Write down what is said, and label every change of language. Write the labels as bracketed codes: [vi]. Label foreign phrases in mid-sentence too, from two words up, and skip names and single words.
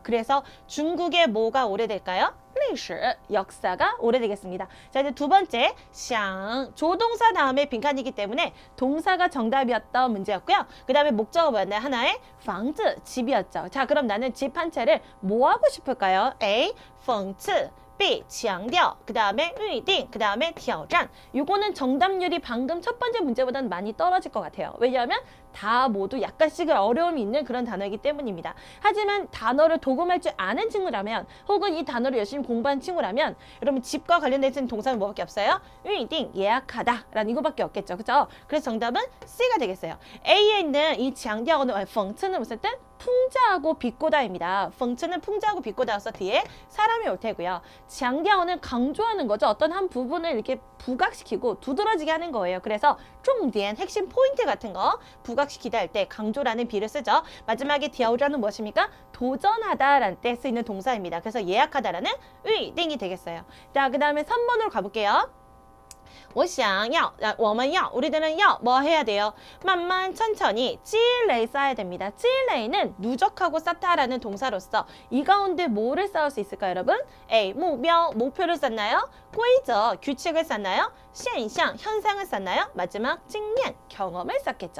[ko] 그래서 중국의 뭐가 오래될까요? 历史 역사가 오래되겠습니다. 자, 이제 두 번째 想 조동사 다음에 빈칸이기 때문에 동사가 정답이었던 문제였고요. 그 다음에 목적어 뭐였나요? 하나의 房子 집이었죠. 자, 그럼 나는 집 한 채를 뭐 하고 싶을까요? [zh] A 讽刺 B. 强调, [ko] 그 다음에 预定, 그 다음에 挑战. 요거는 정답률이 방금 첫 번째 문제보다는 많이 떨어질 것 같아요. 왜냐하면 다 모두 약간씩의 어려움이 있는 그런 단어이기 때문입니다. 하지만 단어를 도금할 줄 아는 친구라면 혹은 이 단어를 열심히 공부한 친구라면 여러분 집과 관련된 동사는 뭐밖에 없어요? [zh] 预定, [ko] 예약하다 라는 이거밖에 없겠죠. 그죠? 그래서 정답은 C가 되겠어요. A에 있는 이 强调는 讽刺 는 무슨 뜻? 풍자하고 비꼬다입니다. 讽刺 는 풍자하고 비꼬다여서 뒤에 사람이 올 테고요. 强调 는 강조하는 거죠. 어떤 한 부분을 이렇게 부각시키고 두드러지게 하는 거예요. 그래서 重点, 핵심 포인트 같은 거 부각시키다 할 때 강조라는 비를 쓰죠. 마지막에 挑战 은 무엇입니까? 도전하다라는 때 쓰이는 동사입니다. 그래서 예약하다라는 预定이 되겠어요. 자, 그 다음에 3번으로 가볼게요. [zh] 我想要, 我们要, [ko] 우리들은 뭐 해야 돼요? 만만 천천히 찔레이 쌓아야 됩니다. 찔레이는 누적하고 쌓다라는 동사로서 이 가운데 뭐를 쌓을 수 있을까요, 여러분? A. [zh] 目标, [ko] 목표를 쌓나요? [zh] 规则, [ko] 규칙을 쌓나요? [zh] 现象, [ko] 현상을 쌓나요? 마지막 经验, 경험을 쌓겠죠.